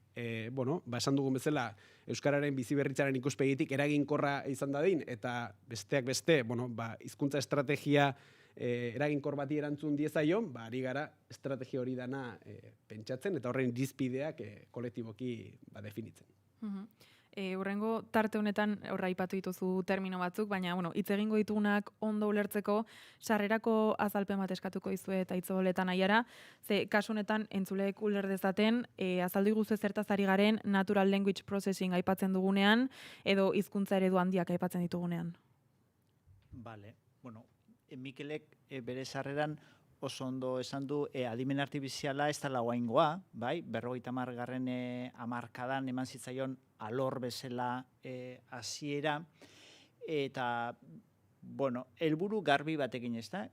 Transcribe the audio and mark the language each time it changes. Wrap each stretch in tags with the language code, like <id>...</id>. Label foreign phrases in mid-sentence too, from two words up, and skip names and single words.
<eu>esan dugun bezala, euskararen biziberritzaren ikuspegitik eraginkorra izan dadin, eta besteak beste, hizkuntza estrategia eraginkor bati erantzun diezaion, ari gara estrategia hori dana pentsatzen, eta horren irizpideak kolektiboki definitzen. Hurrengo tarte honetan horra aipatu dituzu termino batzuk, baina hitz egingo ditugunak ondo ulertzeko sarrerako azalpen bat eskatuko dizue eta hitzoletan aiara, ze kasu honetan entzuleek uler dezaten azaldu iguzu zertaz ari garen</eu> <en>natural language processing</en> <eu>aipatzen dugunean edo hizkuntza eredu handiak aipatzen ditugunean. Vale. Mikelek bere sarreran oso ondo esan du adimen artifiziala ez dela guaingoa, bai? 50. hamarkadan eman zitzaion alor bezala hasiera, eta, helburu garbi batekin, ez da?</eu>